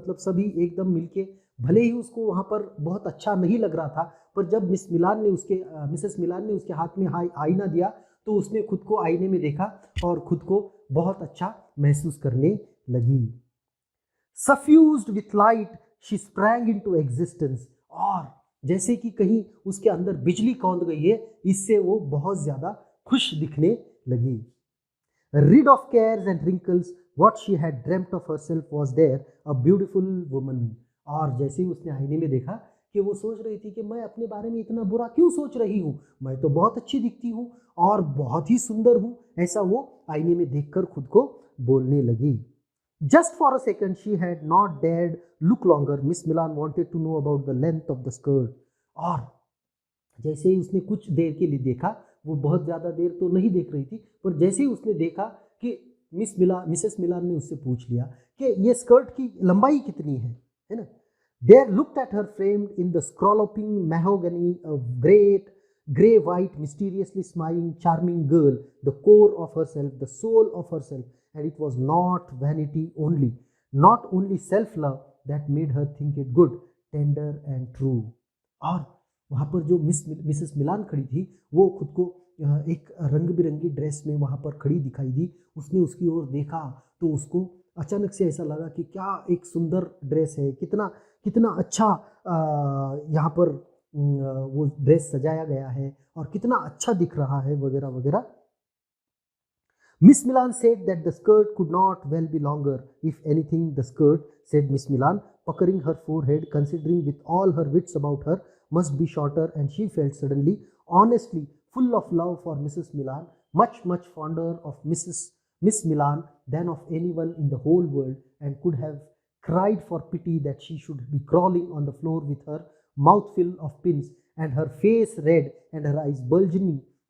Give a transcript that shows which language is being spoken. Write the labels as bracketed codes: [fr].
[hi] मतलब सभी एकदम मिलके, भले ही उसको वहाँ पर बहुत अच्छा नहीं लग रहा था, पर जब मिसेस मिलान ने उसके हाथ में आईना दिया तो उसने खुद को आईने में देखा और खुद को बहुत अच्छा महसूस करने लगी. [en] Suffused with light she sprang into existence. [hi] और जैसे कि कहीं उसके अंदर बिजली कौंध गई है, इससे वो बहुत ज्यादा खुश दिखने लगी. [en] Rid of cares and wrinkles, what she had dreamt of herself was there, a beautiful woman. [hi] और जैसे ही उसने आईने में देखा कि वो सोच रही थी कि मैं अपने बारे में इतना बुरा क्यों सोच रही हूँ, मैं तो बहुत अच्छी दिखती हूँ और बहुत ही सुंदर हूँ, ऐसा वो आईने में देखकर खुद को बोलने लगी. [en] Just for a second she had not dared look longer. Miss Milan wanted to know about the length of the skirt. [hi] और जैसे ही उसने कुछ देर के लिए देखा, वो बहुत ज़्यादा देर तो नहीं देख रही थी, पर जैसे ही उसने देखा कि मिसेस मिलान ने उससे पूछ लिया कि ये स्कर्ट की लंबाई कितनी है ना. [en] There looked at her framed in the scalloping mahogany, a great grey white, mysteriously smiling, charming girl, the core of herself, the soul of herself, and it was not vanity only, not only self-love that made her think it good, tender and true. [hi] और वहाँ पर जो Mrs मिलान खड़ी थी, वो खुद को एक रंग बिरंगी ड्रेस में वहाँ पर खड़ी दिखाई दी. उसने उसकी ओर देखा तो उसको अचानक से ऐसा लगा कि क्या एक सुंदर ड्रेस है, कितना कितना अच्छा यहाँ पर वो ड्रेस सजाया गया है और कितना अच्छा दिख रहा है वगैरह वगैरह. [en] Miss Milan said that the skirt could not well be longer. If anything, the skirt, said Miss Milan, puckering her forehead, considering with all her wits about her, must be shorter, and she felt suddenly, honestly, full of love for Mrs. Milan, much, much fonder of Miss Milan than of anyone in the whole world, and could have cried for pity that she should be crawling on the floor with her mouth full of pins, and her face red, and her eyes bulging